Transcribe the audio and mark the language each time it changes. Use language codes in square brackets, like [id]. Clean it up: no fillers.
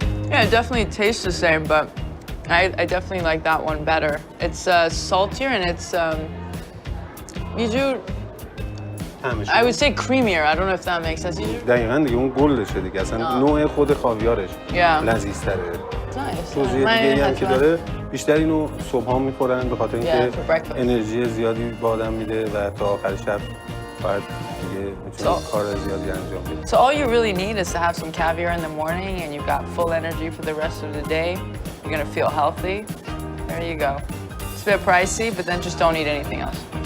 [en] Yeah, it definitely tastes the same, but I definitely like that one better. It's saltier and it's I would say creamier. I don't know if that makes sense. [fa] دقیقاً دیگه اون گلشه دیگه. اصلا نوع خود خاویارش لذیذتره. توضیح دیگه هم که داره بیشتر اینو صبحا میخورن به خاطر اینکه انرژی زیادی به آدم میده و تا آخر شب باید دیگه میتونه کار زیادی انجام بده. [en] So all you really need is to have some caviar in the morning and you've got full energy for the rest of the day. You're gonna feel healthy. There you go. It's a bit pricey, but then just don't eat anything else.